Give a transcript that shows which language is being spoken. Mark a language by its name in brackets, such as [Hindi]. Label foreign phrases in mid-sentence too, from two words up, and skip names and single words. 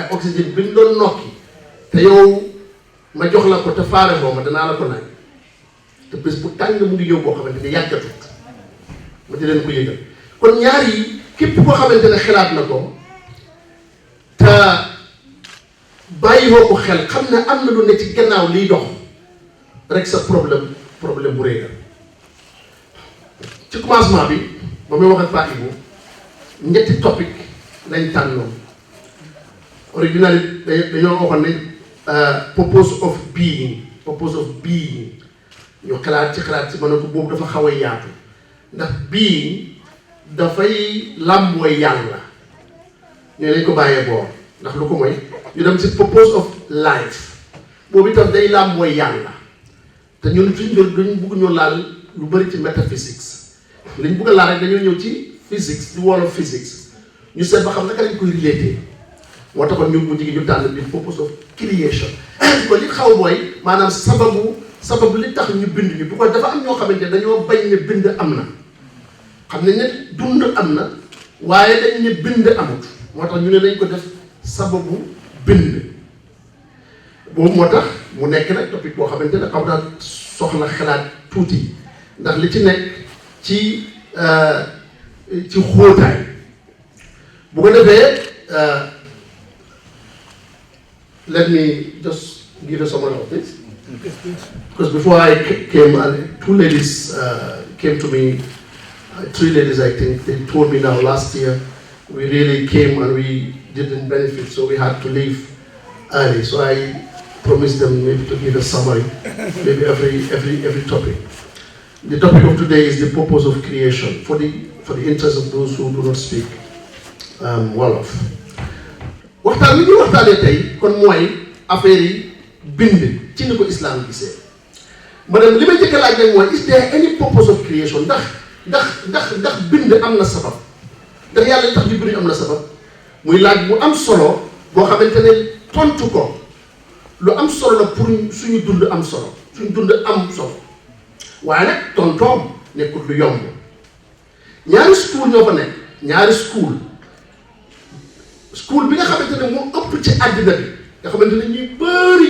[Wolof] oxygène bi nga doon nokki te yow ma jox la ko te faare boo ma danaa la ko naaj te bés bu tàng mu ngi ñëw boo xamante ne yàggatut ma di leen ko yëgal kon ñaar yi képp koo xamante ne xalaat na ko te bàyyi woo ko xel xam ne am na lu ne ci gannaaw liy dox rek sa problème bu rëy la ci commencement bi ba muy wax ak Paa Ibou ñetti topic lañ tànnoon original dañoo waxoon ne [English] purpose of being [Wolof] ñu xalaat ci ma ne ko boobu dafa xaw a yaatu ndax being dafay làmbooy yàlla ñoo lañ ko bàyyee boor ndax lu ko mooy ñu dem ci [English] purpose of life [Wolof] boobu itam day làmbooy yàlla te ñun suñ duñ bugg ñu laal lu bëri ci métaphysics liñ bugg a laal rek dañoo ñëw ci physics di [English] wall of [Wolof] physics ñu seet ba xam naka lañ koy relater moo taxoon ñu mujj gi ñu tànn bi [English] purpose of creation [Wolof] ko li xaw mooy maanaam sababu li tax ñu bind ñu bu ko dafa am ñoo xamante ne dañoo bañ ne bind am na xam ne dund am na waaye dañ ne bind amut moo tax ñu ne lañ ko def sababu bind boobu moo tax mu nekk nag topic boo xamante ne xaw naa soxla xalaat tuuti ndax li ci nekk ci xóotaay bu ko defee [English] let me just give you someone of this because before I came two ladies came to me, 3 ladies I think, they told me now last year we really came and we didn't benefit, so we had to leave early. So I promised them maybe to give a summary, maybe every topic. The topic of today is the purpose of creation for the interest of those who do not speak Wolof. [Wolof] waxtaan li ñuy waxtaanee tey kon mooy affaire yi bind ci ni ko islam gisee madame li may njëkk a laaj nag mooy [English] is there any purpose of creation [Wolof] ndax bind am na sabab ndax yàlla li tax ñu bind am na sabab muy laaj bu am solo boo xamante ne tontu ko lu am solo la pour suñu dund am solo waaye nag tontoom nekkul lu yomb ñaari school ñoo fa nekk ñaari school bi nga xamante ne moo ëpp ci àddina bi nga xamante ne ñuy bëri